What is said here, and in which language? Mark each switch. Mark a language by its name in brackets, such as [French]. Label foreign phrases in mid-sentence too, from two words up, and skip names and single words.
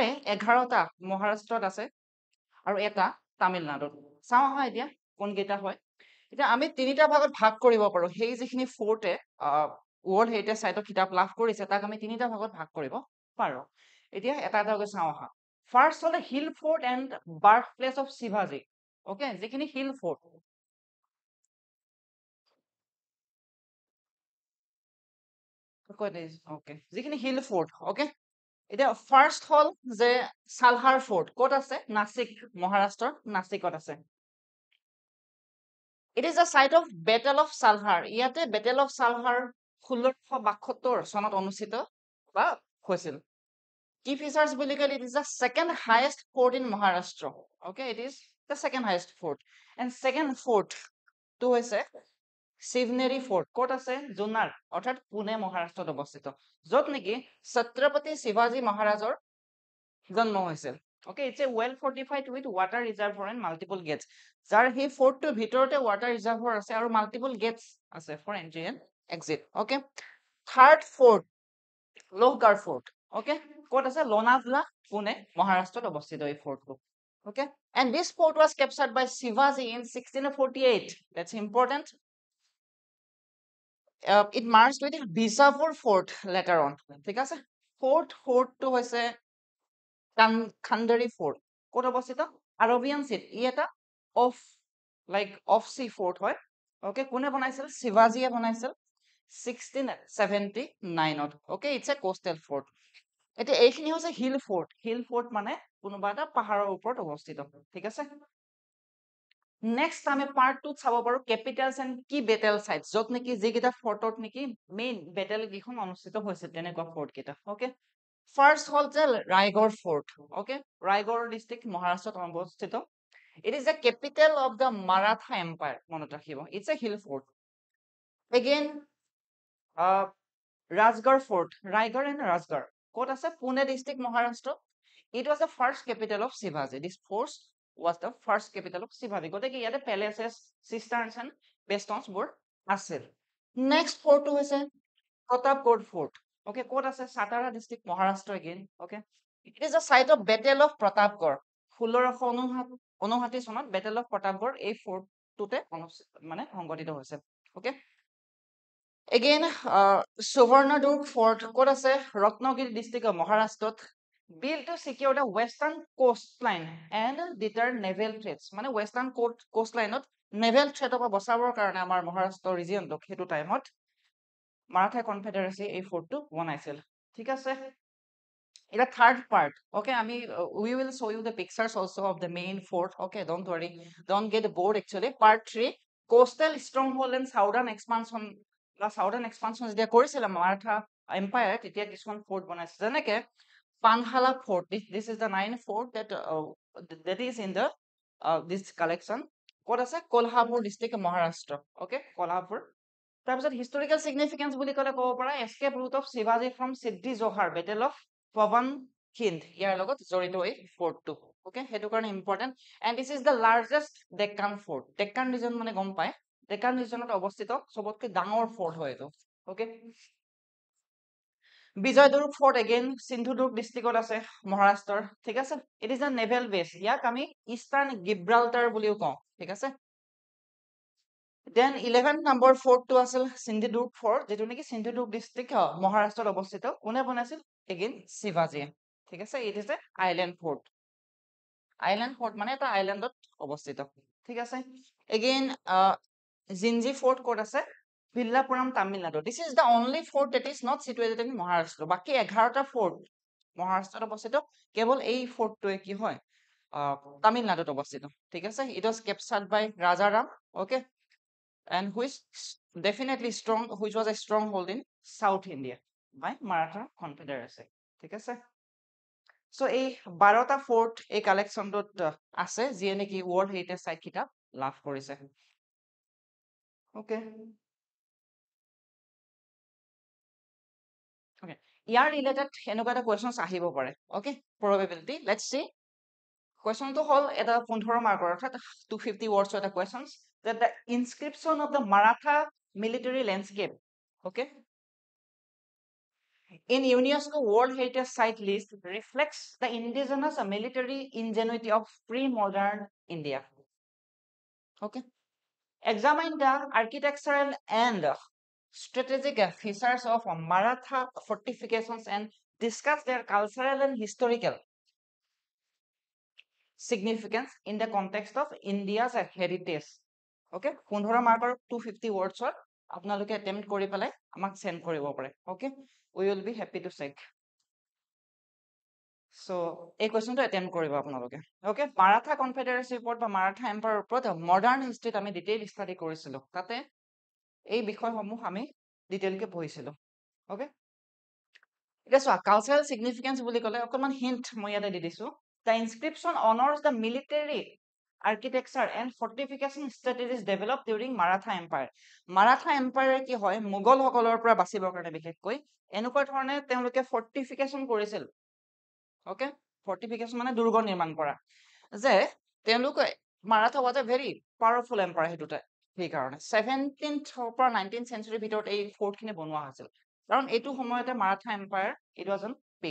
[Assamese] 11টা মহাৰাষ্ট্ৰত আছে আৰু এটা তামিলনাডুত চাওঁ আহা এতিয়া কোন কেইটা হয় এতিয়া আমি তিনিটা ভাগত ভাগ কৰিব পাৰো সেই যিখিনি ফোৰ্টে [English] world heritage [Assamese] সাইটৰ কিতাপ লাভ কৰিছে তাক আমি তিনিটা ভাগত ভাগ কৰিব পাৰো এতিয়া এটা এটাকৈ চাওঁ আহা ফাৰ্ষ্ট হলে [English] hill fort and birth place of Shivaji okay [Assamese] যিখিনি [English] hill fort [Assamese] ওকে যিখিনি [English] hill fort okay [Assamese] এতিয়া ফাৰ্ষ্ট হল যে সালহাৰ ফোৰ্ট ক'ত আছে নাসিক মহাৰাষ্ট্ৰৰ নাসিকত আছে [English] It is the site of Battle of Salhar. ইয়াতে Battle of Salhar 1672 [Assamese] চনত অনুষ্ঠিত বা হৈছিল [English] Key features [Assamese] বুলি ক'লে [English] it is the second highest fort in Maharashtra. Okay, it is the second highest fort. And second fort to [Assamese] হৈছে শিৱনেৰী ফোর্ট ক'ত আছে জুনাৰ অৰ্থাৎ পুনে মহাৰাষ্ট্ৰত অৱস্থিত য'ত নেকি ছত্ৰপতি শিৱাজী মহাৰাজৰ জন্ম হৈছিল [English] Okay, it's a well fortified with water reservoir and multiple gates. [Assamese] যাৰ সেই ফোৰ্টটোৰ ভিতৰতে [English] water reservoir [Assamese] আছে আৰু [English] multiple gates আছে for entry and exit. Okay, third fort লোহগড় ফোর্ট Okay, [Assamese] ক'ত আছে লোনাভলা পুনে মহাৰাষ্ট্ৰত অৱস্থিত এই ফোৰ্টটো [English] Okay, and this fort was captured by Shivaji in 1648. That's important. It merged with Bijapur fort later on. [Assamese] ঠিক আছে ফোর্টটো হৈছে খান্ডাৰী ফোর্ট ক'ত অৱস্থিত আৰবিয়ান চিট ই এটা [English] off sea fort [Assamese] হয় ওকে কোনে বনাইছিল শিৱাজীয়ে বনাইছিল 1679ত ওকে [English] it's a coastal fort [Assamese] এটা এইখিনি হৈছে [English] hill fort [Assamese] মানে কোনোবা এটা পাহাৰৰ ওপৰত অৱস্থিত ঠিক আছে নেক্সট আমি পাৰ্ট 2 চাব পাৰো [English] capitals and key battle sites [Assamese] যত নেকি যিকেইটা ফোর্টত নেকি [English] main battle [Assamese] কিখন অনুষ্ঠিত হৈছিল তেনেকুৱা ফোর্ট কেইটা ওকে First হল যে Raigad Fort. [English] Okay, Raigad district, Maharashtra অবস্থিত. It is the capital of the Maratha Empire. [Assamese] মনত ৰাখিব. [English] It's a hill fort. Again, Rajgarh Fort, Raigad and Rajgarh. [Assamese] ক'ত আছে Pune district, Maharashtra. [English] It was the first capital of Shivaji. This fort was the first capital of Shivaji. [Assamese] গতিকে ইয়াতে [English] palaces, cisterns and bastions [Assamese] বোৰ আছিল. [English] Next fort হৈছে Pratapgarh Fort. [Assamese] Okay, ক'ত আছে Satara district, Maharashtra again. [English] Okay, it is the site of Battle of Pratapgarh. [Assamese] 1659 চনত Battle of Pratapgarh এই ফোর্টটোতে মানে সংঘটিত হৈছে [English] Okay, again [Assamese] Suvarnadurg Fort ক'ত আছে Ratnagiri [English] district of [Assamese] Maharashtra. [English] Built to secure the western coastline and deter naval threats. [Assamese] মানে [English] western coastline [Assamese] ত [English] naval threat [Assamese] পৰা বচাবৰ কাৰণে আমাৰ মহাৰাষ্ট্ৰ ৰিজিয়নটোক হেতু টাইমত Maratha Confederacy এই ফোর্টটো বনাইছিল ঠিক আছে এটা [English] third part okay [Assamese] আমি [English] we will show you the pictures also of the main fort okay don't worry don't get bored actually part 3 coastal stronghold and southern expansion [Assamese] যেতিয়া কৰিছিল [English] Maratha empire [Assamese] তেতিয়া কিছুমান ফোর্ট বনাইছিল যেনেকে [English] Panhala fort this is the 9 fort that is in the this collection [Assamese] ক'ত আছে [English] Kolhapur district Maharashtra okay Kolhapur তাৰপিছত historical significance [Assamese] বুলি ক'লে ক'ব পাৰা [English] escape route of Shivaji from Siddhi Johar battle of Pavan Hind [Assamese] ইয়াৰ লগত জড়িত এই ফোর্টটো ওকে, সেইটো কাৰণে [English] ইম্পৰ্টেণ্ট। and this is the largest Deccan fort. Deccan region [Assamese] মানে গম পায়, [English] Deccan region [Assamese] অৱস্থিত চবতকৈ ডাঙৰ ফৰ্ট হয় এইটো। ওকে, বিজয়দুৰ্গ ফৰ্ট এগেইন সিন্ধুদুৰ্গ ডিষ্ট্ৰিক্টত আছে মহাৰাষ্ট্ৰৰ। ঠিক আছে, [English] It is a naval base. [Assamese] ইয়াক আমি ইষ্টাৰ্ণ গিব্ৰাল্টাৰ বুলিও কওঁ। ঠিক আছে, দেন 11 নম্বৰ ফৰ্টটো আছিল সিন্ধুদুৰ্গ ফৰ্ট, যিটো নেকি সিন্ধুদুৰ্গ ডিষ্ট্ৰিক্ট মহাৰাষ্ট্ৰত অৱস্থিত। কোনে বনাইছিল? এগেইন শিৱাজীয়ে। ঠিক আছে, [English] it is an island fort. island fort [Assamese] মানে এটা আইলেণ্ডত অৱস্থিত। ঠিক আছে, এগেইন জিঞ্জি ফৰ্ট ক'ত আছে? ভিল্লাপুৰম, তামিলনাডু। [English] this is the only fort that is not situated in Maharashtra. [Assamese] বাকী 11টা ফৰ্ট মহাৰাষ্ট্ৰত অৱস্থিত, কেৱল এই ফৰ্টটোৱে কি হয় তামিলনাডুত অৱস্থিত। ঠিক আছে, [English] It was captured by Rajaram. ওকে, and which definitely strong, which was a stronghold in South India by Maratha Confederacy. [Assamese] ঠিক আছে, সো এই 12টা ফৰ্ট এই কালেকশ্যনটোত আছে, যিয়ে নেকি [English] world heritage site [Assamese] কিতাপ লাভ কৰিছে। ওকে, ওকে, ইয়াৰ ৰিলেটেড এনেকুৱা এটা কুৱেশ্যনছ আহিব পাৰে। ওকে, [English] probability let's see. [Assamese] কুৱেশ্যনটো হ'ল এটা 15 মাৰ্কৰ, অৰ্থাৎ 250 ৱৰ্ডছৰ এটা কুৱেশ্যনছ, [English] that the inscription of the Maratha military landscape, okay, in UNESCO World Heritage Site list reflects the indigenous military ingenuity of pre-modern India. Okay, examine the architectural and strategic features of Maratha fortifications and discuss their cultural and historical significance in the context of India's heritage. [Assamese] Okay, 15 মাৰ্কৰ 250 ৱৰ্ডছৰ আপোনালোকে এটেম্প্ট কৰি পেলাই আমাক সেন্ড কৰিব পাৰে। [English] Okay, we will be happy to check. [Assamese] সো এই কুৱেশ্যনটো এটেম্প্ট কৰিব আপোনালোকে। ওকে, মাৰাঠা কনফেডাৰেচিৰ ওপৰত বা মাৰাঠা এম্পায়াৰৰ ওপৰত [English] modern history [Assamese] আমি [English] detail study [Assamese] কৰিছিলোঁ, তাতে এই বিষয়সমূহ আমি ডিটেইলকে পঢ়িছিলোঁ। ওকে, এতিয়া চোৱা, [English] cultural significance [Assamese] বুলি ক'লে অকণমান হিণ্ট মই ইয়াতে দি দিছোঁ। [English] the inscription honours the military architecture and fortification strategies developed during Maratha Empire. [Assamese] Maratha Empire কি হয়, মোগলসকলৰ পৰা বাচিবৰ কাৰণে বিশেষকৈ এনেকুৱা ধৰণে তেওঁলোকে ফৰ্টিফিকেশ্যন কৰিছিল। ওকে, ফৰ্টিফিকেশ্যন মানে দুৰ্গ নিৰ্মাণ কৰা, যে তেওঁলোকে [English] Maratha was a very powerful empire. [Assamese] সেইটোতে সেইকাৰণে 17th পৰা 19th চেঞ্চুৰীৰ ভিতৰত এই ফৰ্টখিনি বনোৱা হৈছিল, কাৰণ এইটো সময়তে মাৰাঠা এম্পায়াৰ [English] it was on peak.